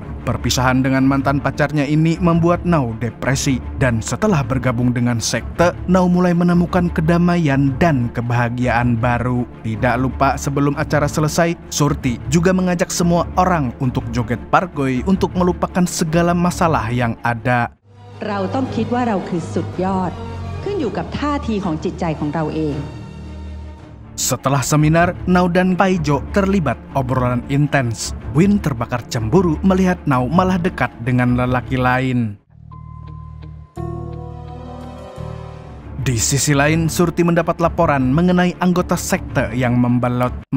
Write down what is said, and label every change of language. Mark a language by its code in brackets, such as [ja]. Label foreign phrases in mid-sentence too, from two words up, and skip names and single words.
[id] Perpisahan dengan mantan pacarnya ini membuat Nao depresi dan setelah bergabung dengan sekte, Nao mulai menemukan kedamaian dan kebahagiaan baru. Tidak lupa sebelum acara selesai, Surti juga mengajak semua orang untuk joget pargoy untuk melupakan segala masalah yang ada. [th] เราต้องคิดว่าเราคือสุดยอดขึ้นอยู่กับท่าทีของจิตใจของเราเอง [id] Setelah seminar, Nao dan Paijo terlibat obrolan intens. Win terbakar cemburu melihat Nao malah dekat dengan lelaki lain. Di sisi lain, Surti mendapat laporan mengenai anggota sekte yang membolot.